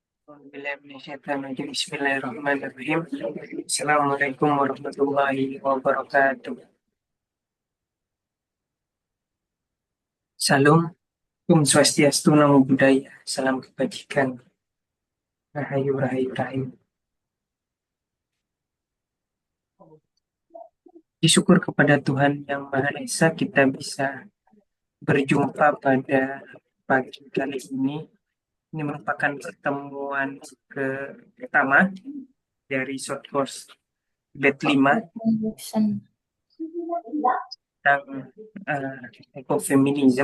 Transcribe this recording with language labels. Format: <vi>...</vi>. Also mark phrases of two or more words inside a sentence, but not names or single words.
<ar>بسم الله الرحمن الرحيم. السلام عليكم ورحمة الله وبركاته.</ar> <id>Salam,</id> <ban>Om Swastiastu,</ban> <pi>Namo Buddhaya,</pi> <id>salam kebajikan, rahayu, rahayu, rahayu. Disyukur kepada Tuhan Yang Maha Esa kita bisa berjumpa pada pagi kali ini. Ini merupakan pertemuan pertama dari</id> <en>short course</en> <id>bed 5 tentang ekofeminisme.</id>